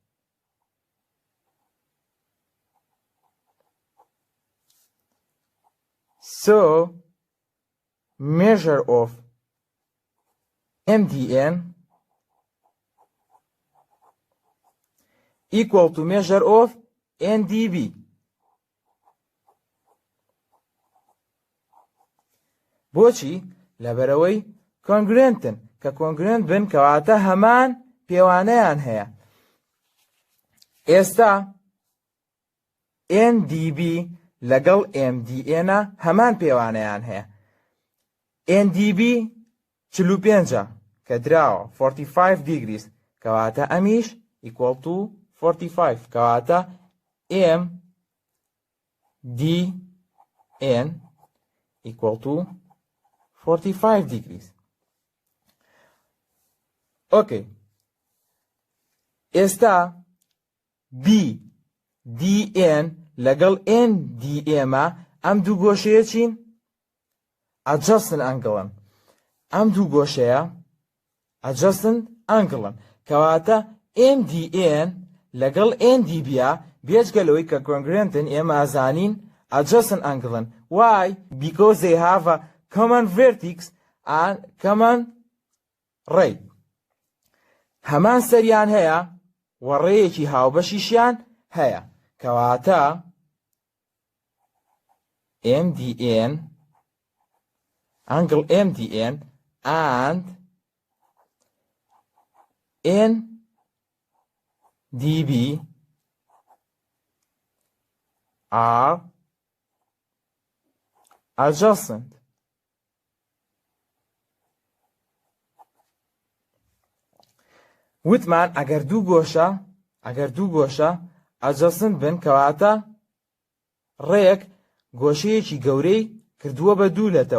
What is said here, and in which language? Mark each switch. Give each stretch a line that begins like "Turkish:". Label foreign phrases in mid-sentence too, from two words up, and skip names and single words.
English: So measure of MDN equal to measure of NDB.
Central Kurdish: بۆچی؟ لەبەرەوەی کۆنگرنتن کە کۆنگرنت بن کەواتە هەمان پێوانەیان هەیە. ئێستا NDB لەگەڵ MDN هەمان پێوانەیان هەیە. NDB 45 کە دراوە 45 degrees کەواتە ئەمیش
English: equal to
Central Kurdish: 45 کەواتە
English: MDN equal to 45 degrees.
Central Kurdish: Okay. ئێستا BDN لەگەڵ NDM ئەم دوو گۆشەیە چین؟
English: adjacent angles.
Central Kurdish: ئەم دوو گۆشەیە
English: adjacent angles
Central Kurdish: کەواتە MDN لەگەڵ NDB بێجگەلەوەی کە کۆنگرێنتن ئێمە ئازانین
English: adjacent angles. Why? Because they have a common vertex and common ray.
Central Kurdish: هەمان سەریان هەیە و ڕێیەکی هاوبەشیشیان هەیە کەواتە
English: MDN angle MDN and NDB are adjacent.
Central Kurdish: وتمان ئەگەر دوو گۆشە ئەجەسنت بن کەواتە ڕێک گۆشەیەکی گەورەی کردووە بە دوولەتەوە.